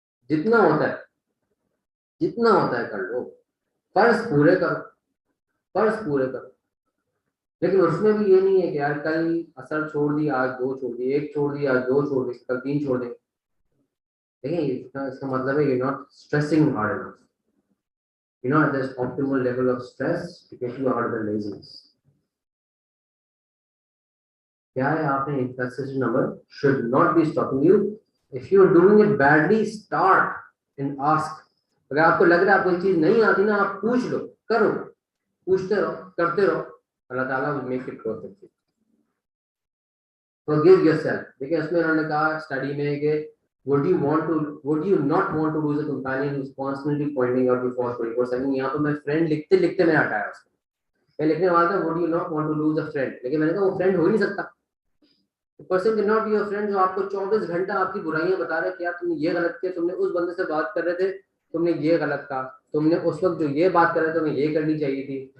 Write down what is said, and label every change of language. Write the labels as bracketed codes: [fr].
[hi] जितना होता है, जितना होता है कर लो, फर्ज पूरे करो, फर्ज पूरे करो। लेकिन उसमें भी ये नहीं है कि यार कल असर छोड़ दी, आज 2 छोड़ दी, 1 छोड़ दी, आज 2 छोड़ दी, कल 3 छोड़ देंगे। देखिए इसका मतलब है [en] you're not stressing hard enough, you're not at this optimal level of stress to get you out of the laziness. [hi] क्या है, आपने [en] inconsistent number should not be stopping you. If you are doing it badly, start and ask. [hi] अगर आपको लग रहा है आपको चीज नहीं आती ना, आप पूछ लो, करो, पूछते रहो, करते रहो, अल्लाह ताला [en] will make it perfect. Forgive yourself. [hi] देखिए इसमें उन्होंने कहा स्टडी में कि [en] would you not want to lose a companion who's constantly pointing out your faults 24/7. [hi] यहाँ तो मैं फ्रेंड लिखते लिखते मैंने हटाया उसको, मैं लिखने वाला था [en] would you not want to lose a friend, [hi] लेकिन मैंने कहा वो फ्रेंड हो ही नहीं सकता। [en] person can not be your friend [hi] जो आपको 24 घंटा आपकी बुराइयां बता रहे कि यार तुमने ये गलत किया, तुमने उस बंदे से बात कर रहे थे, तुमने ये गलत कहा, तुमने उस वक्त जो ये बात कर रहे थे तुम्हें ये करनी चाहिए थी,